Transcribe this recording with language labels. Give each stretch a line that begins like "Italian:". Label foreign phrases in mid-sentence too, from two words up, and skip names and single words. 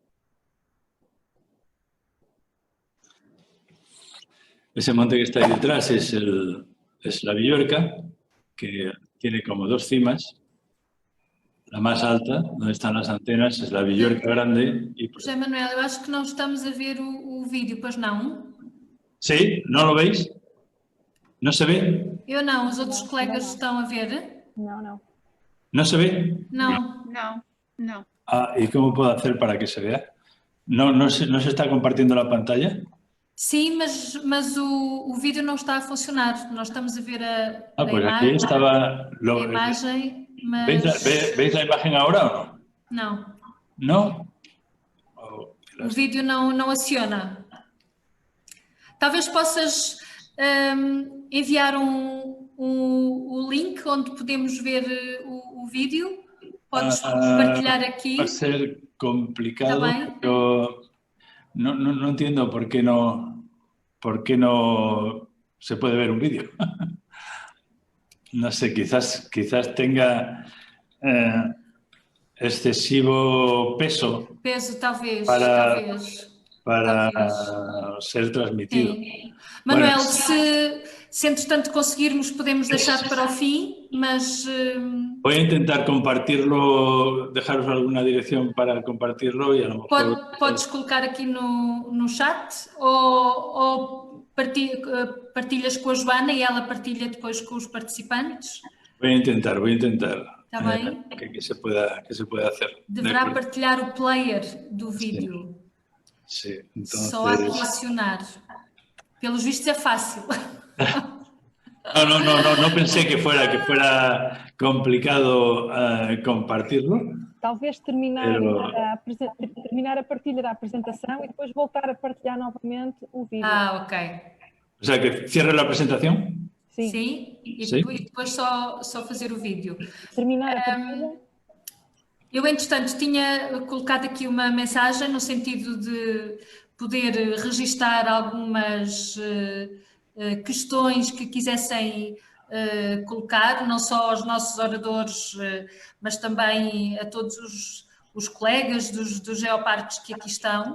Spanish: Ese monte que está ahí detrás es la Villuerca, que tiene como 2 cimas. La más alta, donde están las antenas, es la Villuerca Grande.
Portuguese: José Manuel, eu acho que não estamos a ver o vídeo, pois não?
Spanish: Sí, ¿no lo veis? ¿No se ve?
Portuguese: Eu não, os outros colegas estão a ver? Não.
Spanish: ¿No se ve?
Portuguese: Não.
Spanish: No. Ah, ¿y cómo puedo hacer para que se vea? ¿No se está compartiendo la pantalla?
Portuguese: Sim, mas o vídeo não está a funcionar. Nós estamos a ver a
Spanish: Pues
Portuguese: imagem.
Spanish: aquí estaba...
Portuguese: A imagem, mas...
Spanish: ¿Veis la imagen ahora o no?
Portuguese: Não.
Spanish: ¿No?
Portuguese: O vídeo não aciona. Talvez possas enviar o link onde podemos ver o vídeo. Podes partilhar aqui.
Spanish: Va a ser complicado.
Portuguese: Está bem?
Spanish: Pero no entiendo por qué no se puede ver un vídeo. No sé, quizás tenga excesivo peso.
Portuguese: Peso, talvez.
Spanish: Para ser transmitido.
Portuguese: Sim. Manuel,
Spanish: Bueno,
Portuguese: se entretanto conseguirmos, podemos deixar para o fim, mas...
Spanish: voy a intentar compartirlo, dejaros alguna dirección para compartirlo y a lo mejor...
Portuguese: Podes colocar aqui no chat ou partilhas com a Joana e ela partilha depois com os participantes?
Spanish: Voy a intentar
Portuguese: Está bem?
Spanish: que se pueda hacer.
Portuguese: Deverá partilhar o player do vídeo.
Spanish: Sí, entonces...
Portuguese: Só há que acionar. Pelos vistos é fácil.
Spanish: No pensé que fuera complicado compartirlo.
Portuguese: Talvez terminar a partilha da apresentação e depois voltar a partilhar novamente o vídeo. Ah, ok.
Spanish: O sea, que cierre la presentación.
Portuguese: Sim. E depois só fazer o vídeo. Terminar a partilha. Eu, entretanto, tinha colocado aqui uma mensagem no sentido de poder registar algumas questões que quisessem colocar, não só aos nossos oradores, mas também a todos os colegas dos geoparques que aqui estão.